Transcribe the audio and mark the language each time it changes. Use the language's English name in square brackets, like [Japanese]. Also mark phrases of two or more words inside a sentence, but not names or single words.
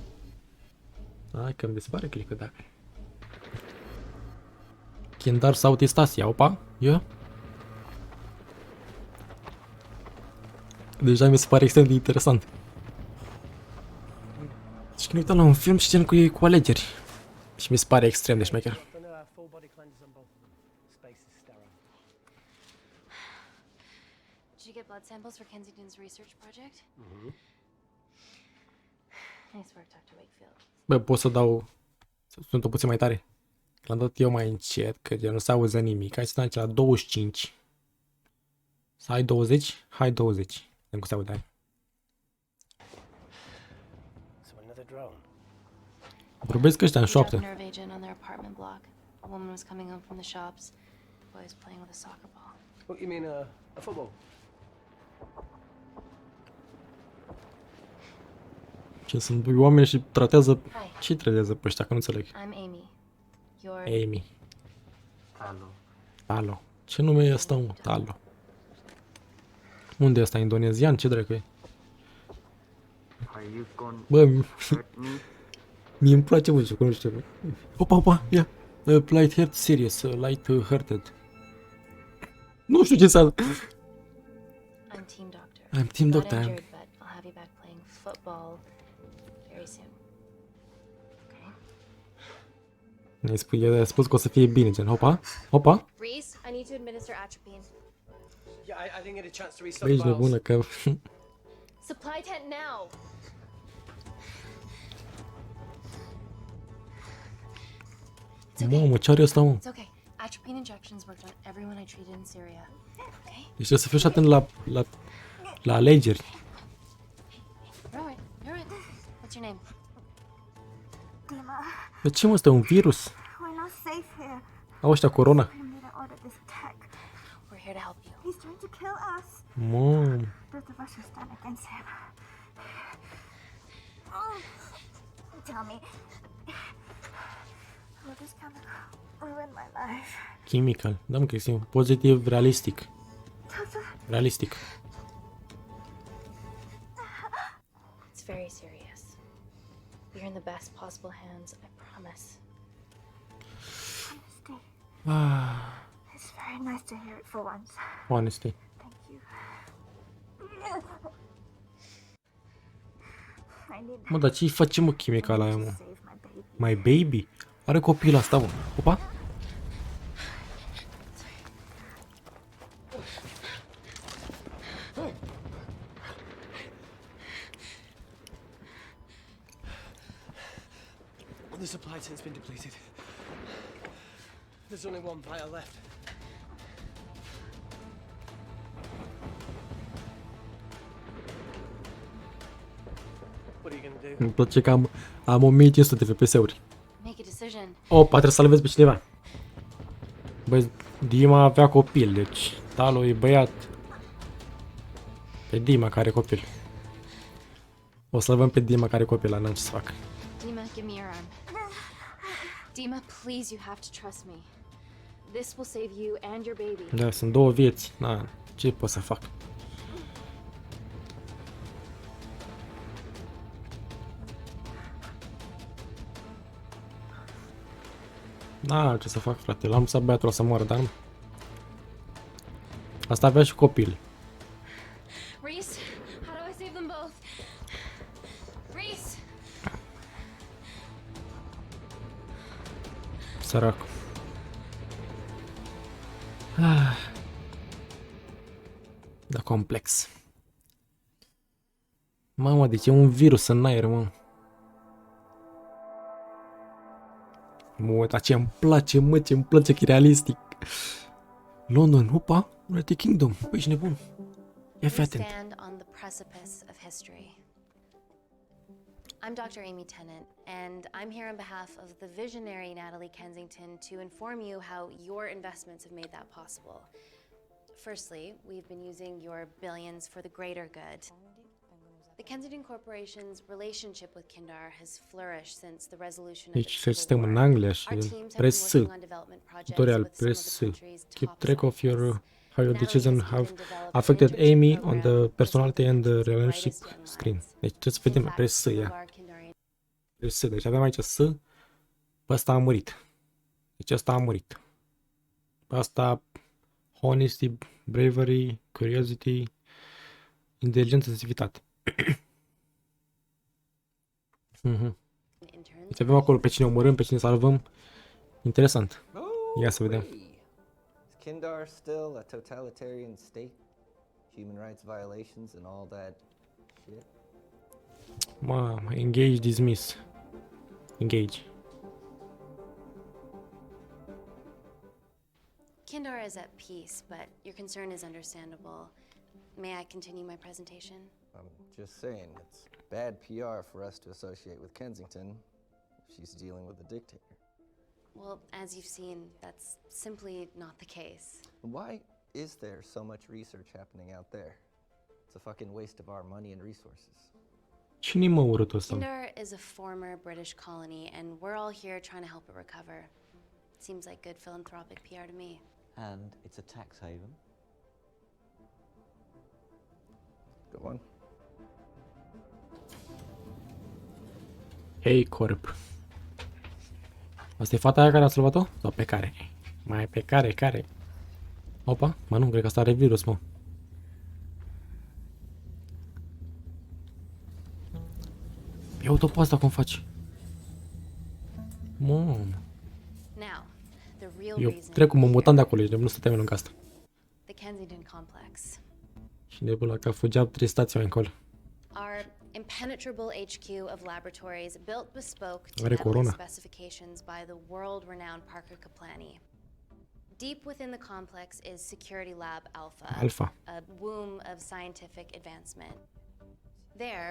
[Romanian] Hai că îmi dispare click-ul, dacă. Kindar Southeast Asia, opa, ia. Deja mi se pare extrem de interesant. Și când uitam la un film și gen cu alegeri. Și mi se pare extrem de șmecher. [English] Did you get blood samples for Kensington's research project? Nice work, Dr. Wakefield. [Romanian] Bă, pot să dau... Sunt o puțin mai tare. L-am dat eu mai încet, că gen nu se auze nimic. Hai să dăm aici la 25. Să ai 20? Hai 20. Vedem cum se aude. Vorbesc ăștia în șoaptă. [English] Nerve agent on their apartment block. A woman was coming home from the shops. The boy was playing with a soccer ball. What, you mean a football? [Romanian] Ce sunt oameni și tratează... Ce tratează pe ăștia, că nu înțeleg. [English] I'm Amy. You're... Amy. Hello. Talo. [Romanian] Ce nume e ăsta, mă? Talo. Unde e ăsta? Indonezian? Ce dracu e? Bă, mie îmi place mult jocul, nu știu. Opa, opa, ia. [English] Light heart serious, light hearted. [Romanian] Nu știu ce s-a... [English] I'm team doctor. I'm team Not doctor. injured, but I'll have you back playing football very soon. Okay? [Romanian] I-a spus că o să fie bine, gen, hopa, hopa. [English] Reese, I need to administer atropine. Yeah, I didn't get a chance to restock [Romanian] Băi, ești [English] the [Romanian] nebună, [English] vials. [Romanian] că... [English] Supply tent now. [Romanian] Mamă, ce are ăsta, mă? [English] It's okay. Atropine injections worked on everyone I treated in Syria. Okay? [Romanian] Deci trebuie să fiu și atent la alegeri. [English] You're alright. You're alright. What's your name? Dima, [Romanian] De ce, mă, ăsta e un virus? [English] we're not safe here. [Romanian] Au ăștia corona. [English] We need to order this attack. We're here to help you. He's trying to kill us. [Romanian] Mă, [English] Both of us will stand against him. Oh, tell me, will this chemical ruin my life? chemical. [Romanian] Da, mă, că este pozitiv realistic. [English] Doctor, Realistic. It's very serious. You're in the best possible hands, I promise. honesty. Ah, It's very nice to hear it for once. honesty. Thank you. I need [Romanian] Mă, dar ce-i face, mă, chimical aia, [English] to [Romanian] mă? [English] save my baby. My baby? [Romanian] Are copil asta, mă. Opa? [English] The supply tent's been depleted. There's only one vial left. What are you gonna do? [Romanian] Îmi place că am 1500 de FPS-uri. [English] Make a decision. [Romanian] Opa, trebuie să salvezi pe cineva. Băi, Dima avea copil, deci Talo e băiat. Pe Dima care are copil. O să-l văm pe Dima care are copil, n-am ce să fac. [English] Dima, give me your arm. Dima, please, you have to trust me. This will save you and your baby. [Romanian] Da, sunt două vieți. Na, ce pot să fac? Da, ce să fac, frate? L-am lăsat băiatul să moară, dar nu. Asta avea și copil. [English] Reese, how do I save them both? Reese! [Romanian] Sărac. Da, complex. Mamă, deci e un virus în aer, mă. Mă, dar ce îmi place, mă, ce îmi place că e realistic. London, opa, United Kingdom, păi ești nebun. Ia fi [English] We [Romanian] atent. [English] stand on the precipice of history. I'm Dr. Amy Tennant, and I'm here on behalf of the visionary Natalie Kensington to inform you how your investments have made that possible. Firstly, we've been using your billions for the greater good. The Kensington Corporation's relationship with Kindar has flourished since the resolution of the [Romanian] Deci [English] Civil [Romanian] suntem în [English] War. [Romanian] Anglia și [English] Our teams have been press working on development projects tutorial with some of press the country's keep top track of your scientists. how your Natalie decision has have even developed affected an internship Amy on program the for some of personality and the Kensington's relationship brightest young screen. minds. [Romanian] Deci trebuie să [English] In [Romanian] vedem [English] fact, press some of [Romanian] ia. [English] our Kindarian Press. [Romanian] Deci avem aici S. Pe ăsta a murit. Deci ăsta a murit. Pe asta [English] honesty, bravery, curiosity, [Romanian] inteligență, sensibilitate. [English] interns [Romanian] Deci avem acolo pe cine omorâm, pe cine salvăm. Interesant. Ia să vedem. [English] Is Kindar still a totalitarian state? Human rights violations and all that shit? [Romanian] Mamă, [English] engage, dismiss. [Romanian] Engage. [English] Kindar is at peace, but your concern is understandable. May I continue my presentation? I'm just saying, it's bad PR for us to associate with Kensington if she's dealing with a dictator. Well, as you've seen, that's simply not the case. Why is there so much research happening out there? It's a fucking waste of our money and resources. [Romanian] Cine-i mă urâtul ăsta? [English] Kindar is a former British colony, and we're all here trying to help it recover. Seems like good philanthropic PR to me. And it's a tax haven. Go on. [Romanian] Hei, corp. Asta e fata aia care a salvat-o? Sau pe care? Mai pe care? Opa, mă nu, cred că asta are virus, mă. Ia uite pe asta cum faci. Mamă. [English] Now, the real [Romanian] Eu [English] reason [Romanian] trec cum mă [English] we're [Romanian] mutam de [English] here, [Romanian] acolo, ești nu stăteam lângă asta. [English] the Kensington complex. [Romanian] Și nebun la că fugeam 3 stații mai încolo. [English] Our impenetrable HQ of laboratories built bespoke to [Romanian] Are [English] Natalie's [Romanian] corona. [English] specifications by the world-renowned Parker Kaplani. Deep within the complex is Security Lab Alpha, Alpha. a womb of scientific advancement. There,